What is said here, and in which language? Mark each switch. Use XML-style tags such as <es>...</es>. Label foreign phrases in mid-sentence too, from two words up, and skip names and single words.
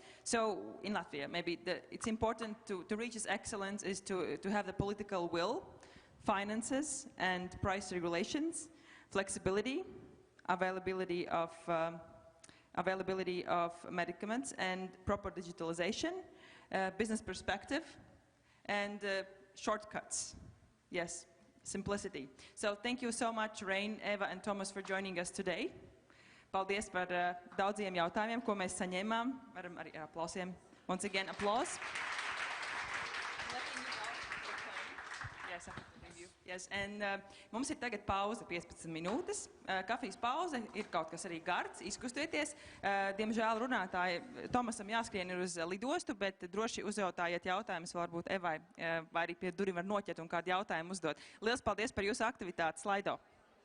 <en>So in Latvia, maybe it's important to reach this excellence is to have the political will, finances and price regulations, flexibility, availability of medicaments and proper digitalization, business perspective and shortcuts. Yes. Simplicity. So thank you so much, Rain, Eva, and Thomas, for joining us today.</en> <lv>Paldies par daudziem jautājumiem, ko mēs saņēmām. Varam arī ar aplausiem.</lv> <en>Once again, applause. Yes, yes.</en> <lv>And mums ir tagad pauze 15 minūtes. Kafijas pauze ir kaut kas arī gards, izkustieties. Diemžēl runātāji Tomasam jāskrien ir uz lidostu, bet droši uzjautājiet jautājumus varbūt Evai, vai arī pie durvīm var noķert un kādu jautājumu uzdot. Liels paldies par jūsu aktivitāti, Slaido!</lv>